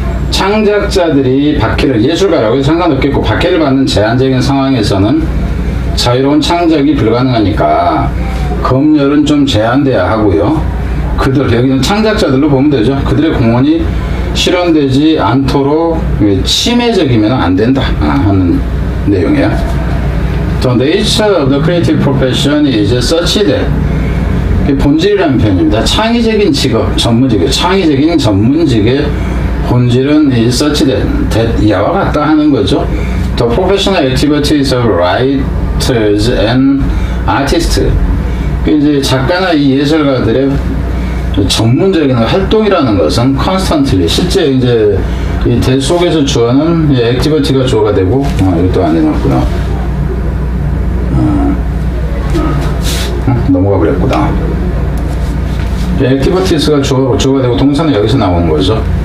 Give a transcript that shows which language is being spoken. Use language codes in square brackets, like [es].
[ko] 창작자들이 박해를, 예술가라고 해서 상관없겠고 박해를 받는 제한적인 상황에서는 자유로운 창작이 불가능하니까 검열은 좀 제한돼야 하고요. 그들, 여기는 창작자들로 보면 되죠. 그들의 공헌이 실현되지 않도록 침해적이면 안 된다 하는 내용이에요. [en] The nature of the creative profession is such that [ko] 본질이라는 표현입니다. 창의적인 직업, 전문직의 창의적인 전문직의 본질은 [en] is such that [ko] 이와 같다 하는 거죠. [en] The professional activities of writers and artists. [ko] 이제 작가나 이 예술가들의 전문적인 활동이라는 것은 constantly 실제 이제 이 대 속에서 주어는 activity가 주어가 되고 이것도 안 해놨구나. 넘어가 버렸구나. 액티비티스가 주어가 되고 동사는 여기서 나오는 거죠.